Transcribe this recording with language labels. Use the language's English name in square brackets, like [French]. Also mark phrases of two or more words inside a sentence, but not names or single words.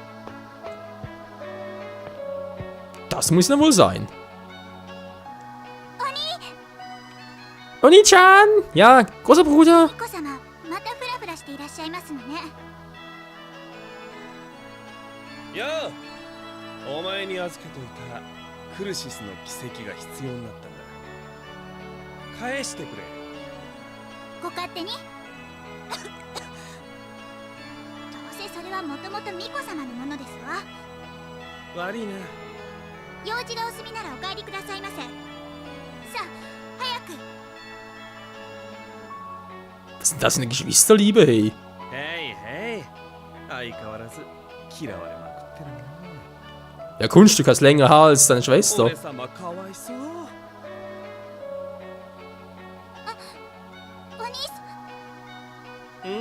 [German] Das muss dann wohl sein. Oni-chan! Ja, großer Bruder! Ja! [Japanese] お前に預けといたクルシスの奇跡が必要になったんだ。返してくれ。ご勝手に。せそれはもともと巫女様のものですわ。悪いな。用事がお済みならお帰りくださいませ。さあ、早く。 [German] Was ist denn das für eine Geschwisterliebe, hey? [Japanese] へいへい。相変わらず嫌われまくってるな。 [German] Ja, Kunststück hast länger Haar als deine Schwester. [Japanese] 俺様かわいそう。お兄さん、